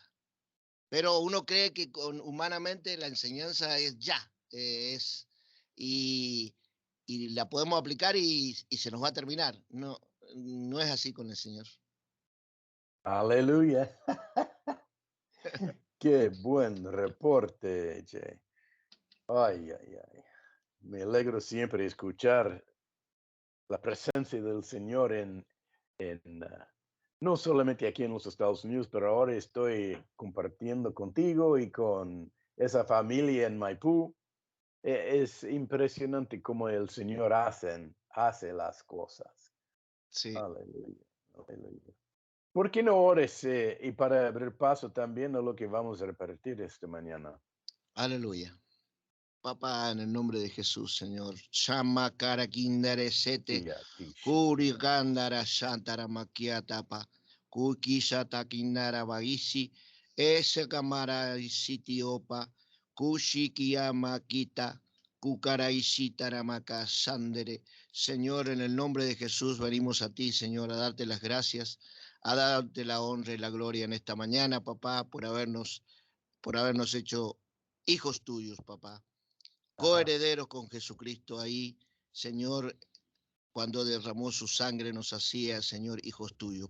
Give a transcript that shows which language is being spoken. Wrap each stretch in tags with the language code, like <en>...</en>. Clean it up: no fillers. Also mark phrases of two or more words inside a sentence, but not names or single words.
<es>Pero uno cree que humanamente la enseñanza es ya, y, y la podemos aplicar y se nos va a terminar. No, no es así con el Señor. Aleluya. Qué buen reporte, Jay. Ay, ay, ay. Me alegro siempre escuchar la presencia del Señor no solamente aquí en los Estados Unidos, pero ahora estoy compartiendo contigo y con esa familia en Maipú. Es impresionante cómo el Señor hace las cosas. Sí, Aleluya, aleluya. ¿Por qué no ores y para abrir paso también a lo que vamos a repartir esta mañana? aleluya. Papá, en el nombre de Jesús, Señor. Shama cara kindare sete, Sí, a ti, kuri Shandora. gandara shantara makiatapa, kuki shata kindara bagisi, ese camara sitiopa, kushikia makita, kukaraishitara makasandere. Señor, en el nombre de Jesús venimos a ti, Señor, a darte las gracias, a darte la honra y la gloria en esta mañana, papá, por habernos hecho hijos tuyos, papá, Ajá. coherederos con Jesucristo ahí, Señor, cuando derramó su sangre nos hacía, Señor, hijos tuyos.</es>